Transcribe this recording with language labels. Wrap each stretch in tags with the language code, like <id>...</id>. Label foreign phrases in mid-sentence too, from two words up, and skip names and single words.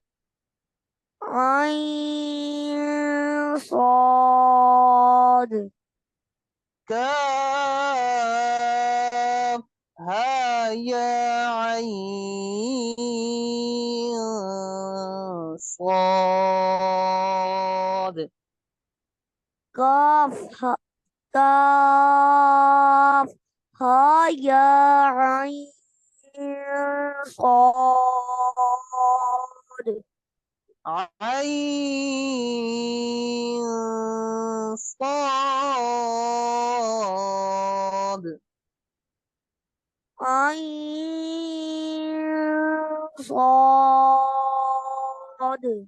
<ar>عين صاد। كاف ها يا عين صاد, كاف ها كاف ها يا عين صاد। عين صاد, عين صاد.</ar>